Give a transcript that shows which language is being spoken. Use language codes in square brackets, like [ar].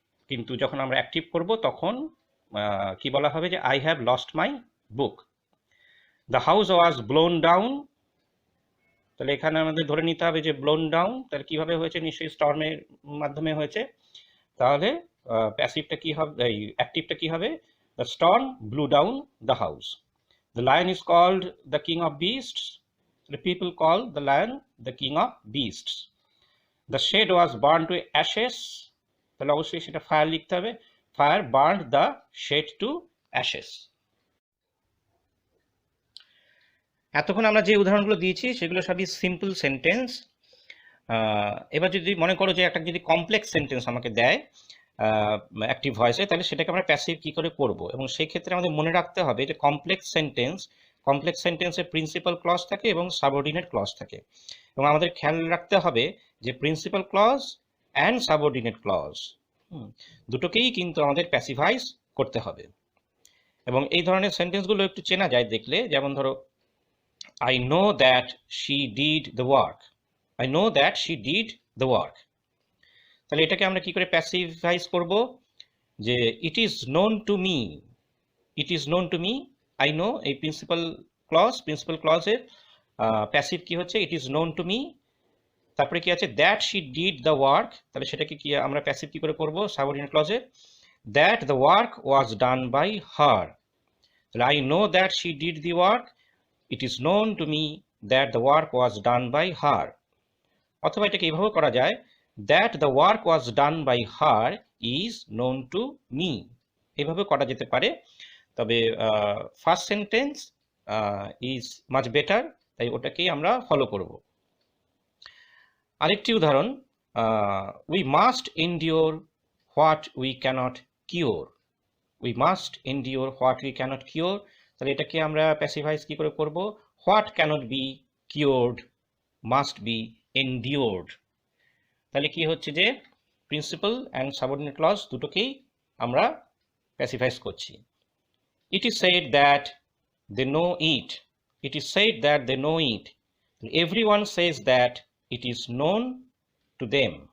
[bn] কিন্তু যখন আমরা অ্যাক্টিভ করব তখন কি বলা হবে, যে [en] I have lost my book. The house was blown down, [bn] তাহলে এখানে আমাদের ধরে নিতে হবে যে ব্লোন ডাউন তাহলে কিভাবে হয়েছে, নিশ্চয়ই স্টর্মের মাধ্যমে হয়েছে। তাহলে প্যাসিভটা কি হবে, এই অ্যাক্টিভটা কি হবে, [en] The storm blew down the house. The lion is called the king of beasts, the people call the lion the king of beasts. The shed was burned to ashes, [bn] তাহলে অবশ্যই সেটা [en] fire [bn] লিখতে হবে, [en] Fire burned the shed to ashes. [bn] এতক্ষণ আমরা যে উদাহরণগুলো দিয়েছি সেগুলো সবই সিম্পল সেন্টেন্স। এবার যদি মনে করো যে একটা যদি কমপ্লেক্স সেন্টেন্স আমাকে দেয় অ্যাক্টিভ ভয়েসে, তাহলে সেটাকে আমরা প্যাসিভ কি করে করব, এবং সেই ক্ষেত্রে আমাদের মনে রাখতে হবে যে কমপ্লেক্স সেন্টেন্সে প্রিন্সিপাল ক্লজ থাকে এবং সাবঅর্ডিনেট ক্লজ থাকে, এবং আমাদের খেয়াল রাখতে হবে যে principal clause and subordinate clause দুটোকেই কিন্তু আমাদের প্যাসিভাইজ করতে হবে। এবং এই ধরনের সেন্টেন্সগুলো একটু চেনা যায় দেখলে, যেমন ধরো [en] I know that she did the work. I know that she did the work. [bn] তাহলে এটাকে আমরা কি করে প্যাসিভাইজ করব, যে [en] it is known to me. It is known to me. I know, [bn] এই [en] principal ক্লজের passive [bn] কি হচ্ছে, [en] it is known to me। [bn] তারপরে কি আছে, [en] that she did the work, [bn] তাহলে সেটাকে কি আমরা প্যাসিভ কি করে করব subordinate ক্লজে, [en] that the work was done by her। [bn] তাহলে [en] I know that she did the work, it is known to me that the work was done by her। [bn] অথবা এটাকে এইভাবে করা যায়, [en] that the work was done by her is known to me, [bn] এইভাবে করা যেতে পারে। তবে [en] first sentence is much better, [bn] তাই ওটাকেই আমরা [en] follow [bn] করব। আরেকটি উদাহরণ, [en] We must endure what we cannot cure. We must endure what we cannot cure, [bn] তাহলে এটাকে আমরা প্যাসিভাইজ কি করে করব, [en] What cannot be cured must be endured. [bn] তাহলে কি হচ্ছে যে প্রিন্সিপাল অ্যান্ড সাবঅর্ডিনেট ক্লজ দুটোকেই আমরা প্যাসিভাইজ করছি। [en] It is said that they know it. It is said that they know it. Everyone says that it is known to them.